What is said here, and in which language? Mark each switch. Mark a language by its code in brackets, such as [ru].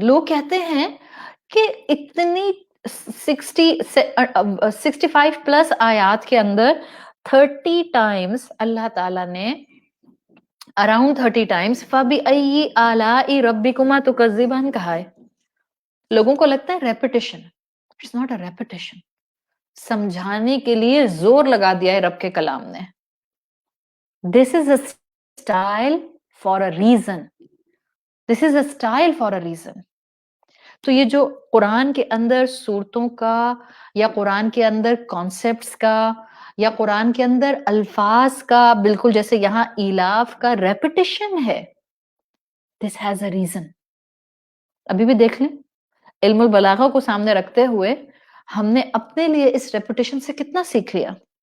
[ur] لوگ کہتے ہیں کہ اتنی 65 پلس آیات کے اندر 30 ٹائمز اللہ تعالیٰ نے اراؤنڈ 30 ٹائمز [ar] فَبِأَيِّ آلَاءِ رَبِّكُمَا تُكَذِّبَانِ [ur] کہا ہے. لوگوں کو لگتا ہے repetition, [en] It's not a repetition. [ur] سمجھانے کے لیے زور لگا دیا ہے رب کے کلام نے. [en] This is a style for a reason, this is a style for a reason. [ur] تو یہ جو قرآن کے اندر صورتوں کا یا قرآن کے اندر کانسیپٹس کا یا قرآن کے اندر الفاظ کا, بالکل جیسے یہاں ایلاف کا ریپیٹیشن ہے, [en] This has a reason. [ur] ابھی بھی دیکھ لیں, علم البلاغہ کو سامنے رکھتے ہوئے ہم نے اپنے لیے اس ریپیٹیشن سے کتنا سیکھ لیا.